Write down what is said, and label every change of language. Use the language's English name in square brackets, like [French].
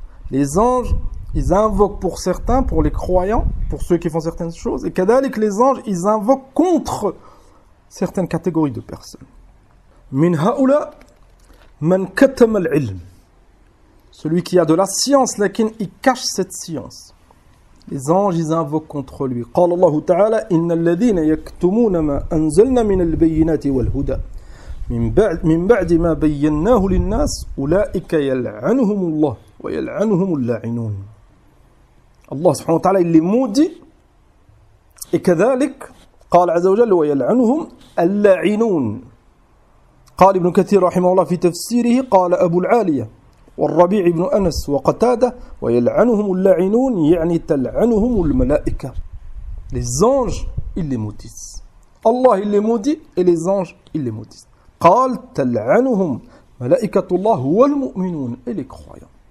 [French] Les anges, ils invoquent pour certains, pour les croyants, pour ceux qui font certaines choses, et kadalik, les anges, ils invoquent contre certaines catégories de personnes. [Arabic] Min haula man katama al-ilm. [French] Celui qui a de la science, laquelle il cache cette science. Les anges, ils invoquent contre lui. [Arabic] قال الله تعالى إن الذين يكتمون ما أنزلنا من البينات والهدى من بعد ما بيناه للناس أولئك يلعنهم الله ويلعنهم اللاعنون. الله سبحانه وتعالى [French] il les maudit, et [Arabic] كذلك قال عز وجل ويلعنهم اللاعنون. قال ابن كثير رحمه الله في تفسيره قال أبو العالية والربيع بن أنس وقتادة ويلعنهم اللاعنون يعني تلعنهم الملائكة. [French] Les anges, ils les maudissent. Allah, il les maudit, et les anges, ils les maudissent. [Arabic] قال تلعنهم ملائكة الله والمؤمنون [French] et les croyants.